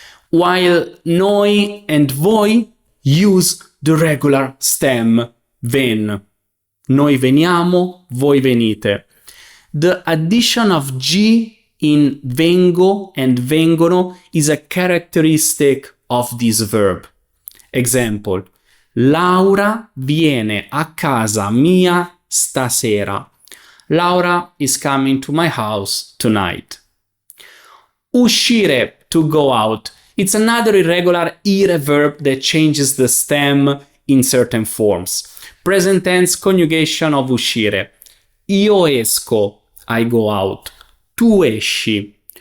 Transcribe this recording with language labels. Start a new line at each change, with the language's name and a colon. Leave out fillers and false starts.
English: While noi and voi use the regular stem ven.
Italian: Noi veniamo, voi venite.
English: The addition of G in vengo and vengono is a characteristic of this verb. Example,
Italian: Laura viene a casa mia stasera.
English: Laura is coming to my house tonight. Uscire, to go out. It's another irregular ire verb that changes the stem in certain forms. Present tense conjugation of uscire.
Italian: Io esco,
English: I go out.
Italian: Tu esci.